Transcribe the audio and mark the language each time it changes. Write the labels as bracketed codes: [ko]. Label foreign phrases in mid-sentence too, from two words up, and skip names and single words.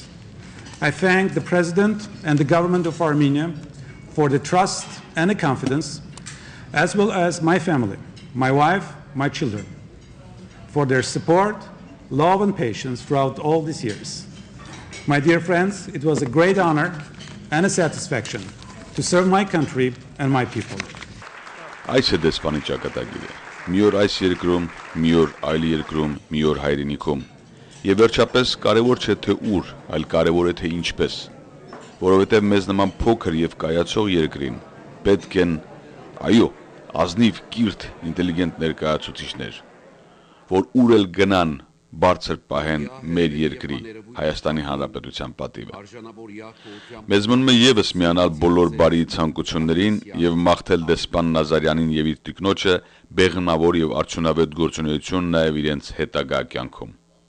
[en] I thank the President and the government of Armenia for the trust and the confidence, as well as my family, my wife, my children, for their support, love, and patience throughout all these years. My dear friends, it was a great honor and a satisfaction to serve my country and my people. [hy] Այս է դեսպանի ճակատագիրը։ Մի օր այս երկրում, մի օր այլ երկրում, մի օր հայրենիքում։ Եվ վերջապես կարևոր չէ թե ուր, այլ կարևոր է թե ինչպես, որովհետև մեզ նման փոքր եւ կայացող երկրին պետք են, այո, ազնիվ, կիրթ, ինտելիգենտ ներկայացուցիչներ, որ ուր էլ գնան բարձր պահեն մեր երկրի Հայաստանի Հանրապետության պատիվը։ Մեզ մնում է ևս միանալ բոլոր բարի ցանկություններին եւ մաղթել դեսպան Նազարյանին եւ իր տիկնոջը բեղմնավոր եւ արդյունավետ գործունեություն նաեւ իրենց հետագա կյանքում։